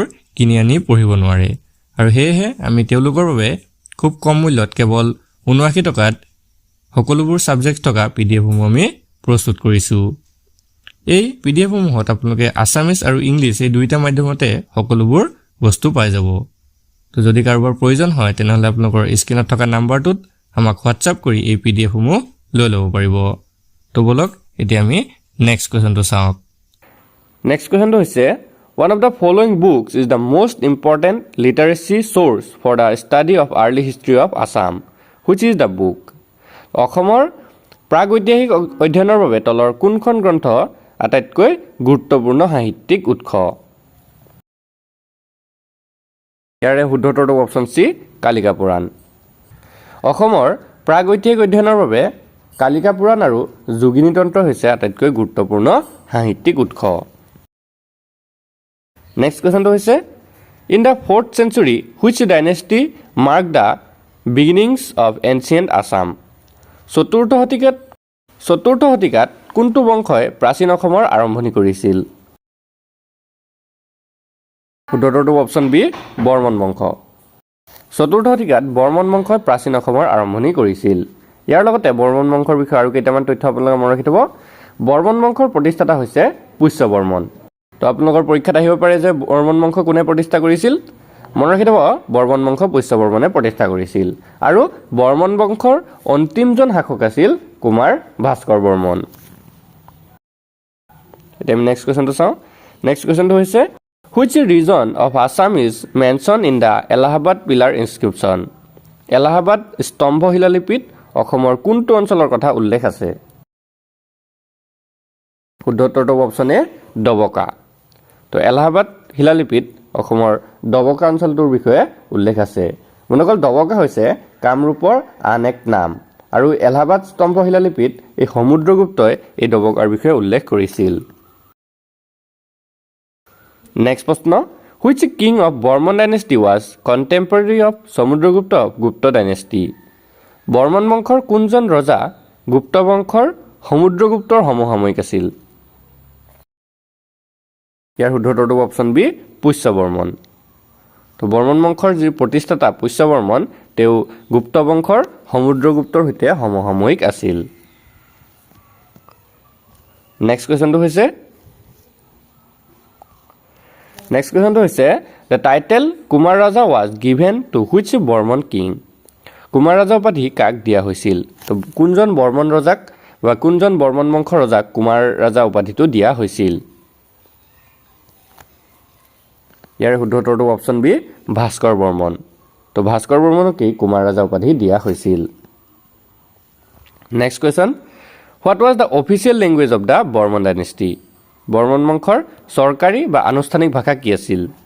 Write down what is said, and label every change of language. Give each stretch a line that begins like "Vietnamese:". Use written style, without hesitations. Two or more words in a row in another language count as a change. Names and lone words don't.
Assamese: কিনি আনি পঢ়িব নোৱাৰে আৰু হেহে আমি তেওঁলোকৰ বাবে খুব কম মূল্যত কেৱল 79 টকাত সকলোবোৰ সাবজেক্ট থকা PDF সমূহ আমি প্ৰস্তুত কৰিছো এই PDF সমূহত আপোনালোকে আসামিজ আৰু ইংলিশ এই দুইটা মাধ্যমতে সকলোবোৰ বস্তু পাই যাব তো যদি কাৰোবাৰ প্ৰয়োজন হয় তেনেহলে আপোনালোকৰ স্ক্ৰিনত থকা নাম্বাৰটোত আমাক WhatsApp কৰি এই PDF সমূহ লৈ ল'ব পাৰিব তো বলক এতিয়া আমি
English: next questionটো
Assamese: চাওঁ
English: next questionটো হৈছে one of the following books is the most important literacy source for the study of early history of Assam which is the book
Assamese: অসমৰ প্ৰাগৈতিহাসিক অধ্যয়নৰ বাবে তলৰ কোনখন গ্ৰন্থ আটাইতকৈ গুৰুত্বপূৰ্ণ সাহিত্যিক উৎস ইয়াৰে শুদ্ধ উত্তৰটো
English: option C
Assamese: কালিকা পুৰাণ অসমৰ প্ৰাগৈতিহাসিক অধ্যয়নৰ বাবে কালিকা পুৰাণ আৰু যোগিনী তন্ত্ৰ হৈছে আটাইতকৈ গুৰুত্বপূৰ্ণ সাহিত্যিক উৎস
English: next questionটো হৈছে in the 4th century which dynasty marked the beginnings of ancient Assam
Assamese: চতুৰ্থ শতিকাত কোনটো বংশই প্ৰাচীন অসমৰ আৰম্ভণি কৰিছিল শুদ্ধ উত্তৰটো
English: option B
Assamese: বৰ্মন বংশ চতুৰ্থ শতিকাত বৰ্মন বংশই প্ৰাচীন অসমৰ আৰম্ভণি কৰিছিল ইয়াৰ লগতে বৰ্মন বংশৰ বিষয়ে আৰু কেইটামান তথ্য আপোনালোকে মনত ৰাখিব বৰ্মন বংশৰ প্ৰতিষ্ঠাতা হৈছে পুষ্য বৰ্মন তো আপোনালোকৰ পৰীক্ষাত আহিব পাৰে যে বৰ্মন বংশ কোনে প্ৰতিষ্ঠা কৰিছিল মনত ৰাখিব বৰ্মন বংশ পুষ্য বৰ্মনে প্ৰতিষ্ঠা কৰিছিল আৰু বৰ্মন বংশৰ অন্তিমজন শাসক আছিল কুমাৰ ভাস্কৰ বৰ্মন এতিয়া আমি
English: next questionটো
Assamese: চাওঁ
English: next questionটো
Assamese: হৈছে
English: which region of Assam is mentioned in the Allahabad pillar inscription
Assamese: এলাহাবাদ স্তম্ভ শিলালিপিত অসমৰ কোনটো অঞ্চলৰ কথা উল্লেখ আছে শুদ্ধ উত্তৰটো
English: option A
Assamese: দবকা তো এলাহাবাদ শিলালিপিত অসমৰ দবকা অঞ্চলটোৰ বিষয়ে উল্লেখ আছে মনকল দবকা হৈছে কামৰূপৰ আন এক নাম আৰু এলাহাবাদ স্তম্ভ শিলালিপিত এই সমুদ্ৰগুপ্তই এই দবকাৰ বিষয়ে উল্লেখ কৰিছিল নেক্সট প্ৰশ্ন
English: which king of Bormon dynasty was contemporary of Samudragupta of Gupta dynasty
Assamese: বৰ্মন বংশৰ কোনজন ৰজা গুপ্ত বংশৰ সমুদ্ৰগুপ্তৰ সমসাময়িক আছিল ইয়াৰ শুদ্ধ উত্তৰটো
English: option B
Assamese: পুষ্য বৰ্মন তো বৰ্মন বংশৰ যি প্ৰতিষ্ঠাতা পুষ্য বৰ্মন তেওঁ গুপ্ত বংশৰ সমুদ্ৰগুপ্তৰ সৈতে সমসাময়িক আছিল
English: next questionটো
Assamese: হৈছে
English: the title Kumar Raja was given to which Bormon king
Assamese: কুমাৰ ৰাজা উপাধি কাক দিয়া হৈছিল তো কোনজন বৰ্মন ৰজাক বা কোনজন বৰ্মন বংশৰ ৰজাক কুমাৰ ৰাজা উপাধিটো দিয়া হৈছিল ইয়াৰ শুদ্ধ উত্তৰটো
English: option B
Assamese: ভাস্কৰ বৰ্মন তো ভাস্কৰ বৰ্মনক কুমাৰ ৰাজা উপাধি দিয়া হৈছিল
English: next question what was the official language of the Barman dynasty
Assamese: বৰ্মন বংশৰ চৰকাৰী বা আনুষ্ঠানিক ভাষা কি আছিল